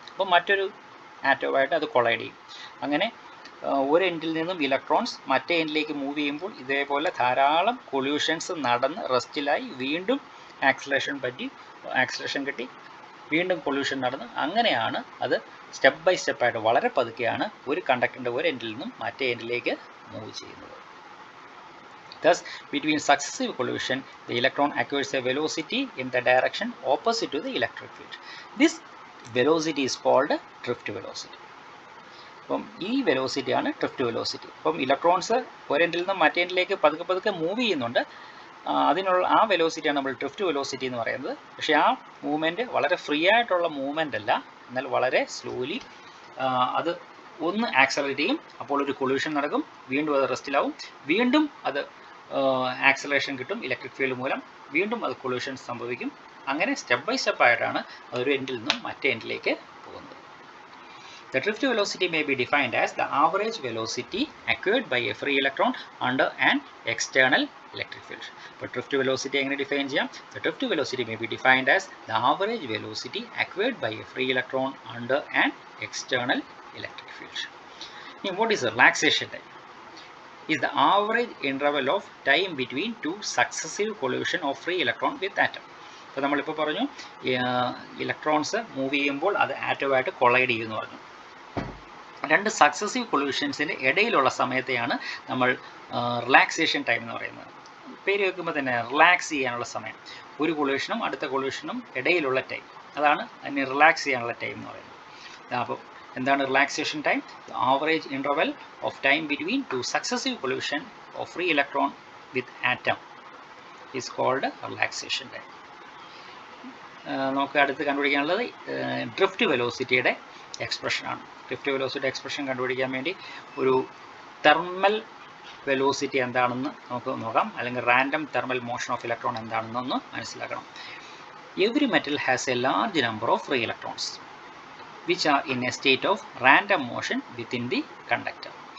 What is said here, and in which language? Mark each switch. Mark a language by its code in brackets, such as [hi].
[ml] അപ്പം മറ്റൊരു ആറ്റവുമായിട്ട് അത് കൊളൈഡ് ചെയ്യും. അങ്ങനെ ഒരു എൻഡിൽ നിന്നും ഇലക്ട്രോൺസ് മറ്റേ എൻഡിലേക്ക് മൂവ് ചെയ്യുമ്പോൾ ഇതേപോലെ ധാരാളം കൊല്യൂഷൻസ് നടന്ന് റെസ്റ്റിലായി വീണ്ടും ആക്സലറേഷൻ കിട്ടി വീണ്ടും കൊല്യൂഷൻ നടന്ന്, അങ്ങനെയാണ് അത് സ്റ്റെപ്പ് ബൈ സ്റ്റെപ്പായിട്ട് വളരെ പതുക്കെയാണ് ഒരു കണ്ടക്ടറിൻ്റെ ഒരു എൻഡിൽ നിന്നും മറ്റേ എൻഡിലേക്ക് മൂവ് ചെയ്യുന്നത്. [en] Thus, between successive collision, the electron acquires a velocity in the direction opposite to the electric field. This velocity is called drift velocity. [ml] അപ്പം ഈ വെലോസിറ്റിയാണ് ഡ്രിഫ്റ്റ് വെലോസിറ്റി. അപ്പം ഇലക്ട്രോൺസ് ഒരെൻഡിൽ നിന്നും മറ്റേ എൻഡിലേക്ക് പതുക്കെ മൂവ് ചെയ്യുന്നുണ്ട്. അതിനുള്ള ആ വെലോസിറ്റിയാണ് നമ്മൾ ഡ്രിഫ്റ്റ് വെലോസിറ്റി എന്ന് പറയുന്നത്. പക്ഷേ ആ മൂവ്മെൻറ്റ് വളരെ ഫ്രീ ആയിട്ടുള്ള മൂവ്മെൻ്റ് അല്ല, എന്നാൽ വളരെ സ്ലോലി അത് ഒന്ന് ആക്സലറേറ്റ് ചെയ്യും. അപ്പോൾ ഒരു കൊല്യൂഷൻ നടക്കും, വീണ്ടും അത് റെസ്റ്റിലാവും, വീണ്ടും അത് ആക്സലറേഷൻ കിട്ടും ഇലക്ട്രിക് ഫീൽഡ് മൂലം, വീണ്ടും അത് കൊല്യൂഷൻ സംഭവിക്കും. അങ്ങനെ സ്റ്റെപ്പ് ബൈ സ്റ്റെപ്പ് ആയിട്ടാണ് അതൊരു എൻഡിൽ നിന്നും മറ്റേ എൻഡിലേക്ക് പോകുന്നത്. [en] The drift velocity may be defined as the average velocity acquired by a free electron under an external electric field. [ml] അപ്പോൾ ഡ്രിഫ്റ്റ് വെലോസിറ്റി എങ്ങനെ ഡിഫൈൻ ചെയ്യാം? [en] The drift velocity may be defined as the average velocity acquired by a free electron under an external electric field. Now, what is the relaxation time? Is the average interval of time between two successive collision of free electron with atom. [ml] അപ്പോൾ നമ്മളിപ്പോൾ പറഞ്ഞു electrons move ചെയ്യുമ്പോൾ അത് ആറ്റമായിട്ട് collide ചെയ്യുമെന്ന് പറഞ്ഞു. രണ്ട് successive കൊല്യൂഷൻസിൻ്റെ ഇടയിലുള്ള സമയത്തെയാണ് നമ്മൾ റിലാക്സേഷൻ ടൈം എന്ന് പറയുന്നത്. പേര് വെക്കുമ്പോൾ തന്നെ റിലാക്സ് ചെയ്യാനുള്ള സമയം, ഒരു കൊല്യൂഷനും അടുത്ത കൊല്യൂഷനും ഇടയിലുള്ള ടൈം, അതാണ് അതിന് റിലാക്സ് ചെയ്യാനുള്ള ടൈം എന്ന് പറയുന്നത്. അപ്പോൾ എന്താണ് [en] Relaxation time? Average interval of time between two successive collision of free electron with atom is called relaxation time. [ml] നമുക്ക് അടുത്ത് കണ്ടുപിടിക്കാനുള്ളത് ഡ്രിഫ്റ്റ് വെലോസിറ്റിയുടെ എക്സ്പ്രഷനാണ്. ഡ്രിഫ്റ്റ് വെലോസിറ്റി എക്സ്പ്രഷൻ കണ്ടുപിടിക്കാൻ വേണ്ടി ഒരു തെർമൽ വെലോസിറ്റി എന്താണെന്ന് നമുക്ക് നോക്കാം, അല്ലെങ്കിൽ [en] random thermal motion of electron [ml] എന്താണെന്നൊന്ന് മനസ്സിലാക്കണം. [en] Every metal has a large number of free electrons which are in a state of random motion within the conductor.